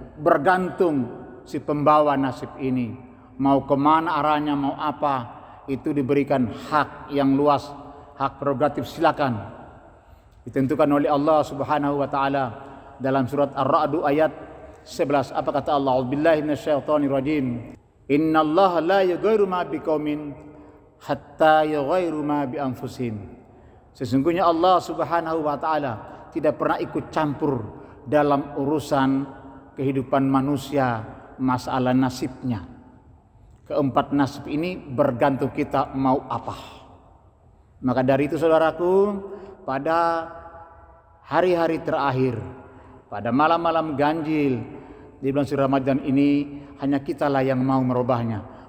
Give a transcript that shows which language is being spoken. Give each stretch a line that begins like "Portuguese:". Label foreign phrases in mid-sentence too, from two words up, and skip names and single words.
Indonesian: Bergantung si pembawa nasib ini mau kemana arahnya, mau apa, itu diberikan hak yang luas, hak prerogatif, silakan. Ditentukan oleh Allah
Arabic: سبحانه وتعالى
Indonesian: dalam surat Ar-Ra'd ayat 11. Apa kata Allah?
Arabic: أعوذ بالله من الشيطان الرجيم. إن الله لا يغير ما بقوم حتى يغيروا ما بأنفسهم.
Indonesian: Sesungguhnya Allah
Arabic: سبحانه وتعالى
Indonesian: tidak pernah ikut campur dalam urusan kehidupan manusia, masalah nasibnya. Keempat nasib ini bergantung kita mau apa. Maka dari itu saudaraku, pada hari-hari terakhir, pada malam-malam ganjil di bulan suci Ramadan ini, hanya kitalah yang mau merubahnya.